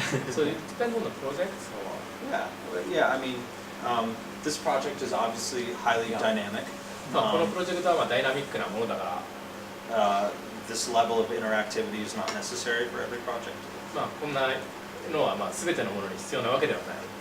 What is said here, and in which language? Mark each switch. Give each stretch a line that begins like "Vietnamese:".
English: So it depends on the project. Yeah. I mean, this project is obviously highly dynamic.
Japanese: まあこのプロジェクトはまあダイナミックなものだから。
English: This level of interactivity is not necessary for every project.
Japanese: まあこんなのはまあ全てのものに必要なわけではない。